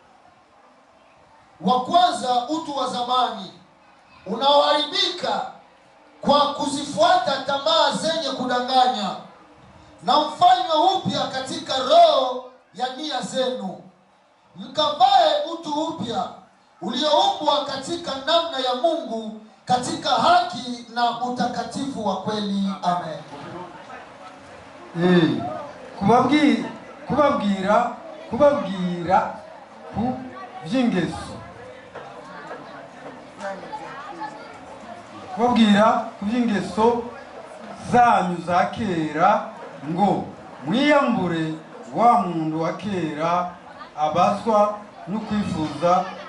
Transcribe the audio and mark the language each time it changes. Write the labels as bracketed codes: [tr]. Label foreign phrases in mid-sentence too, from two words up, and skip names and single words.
[sw] wa kwanza utu wa zamani unaoharibika kwa kuzifuata tamaa zenye kudanganya, na mfanywe upya katika roho ya nia zenu, mkavae utu upya ulioumbwa katika namna ya Mungu katika haki na utakatifu wa kweli. Amen. [rn] Kubabwira ku by'ingeso. Kubabwira ku by'ingeso zanyu za kera, ngo mwiyambure wa muntu wa kera abaswa no kwifuza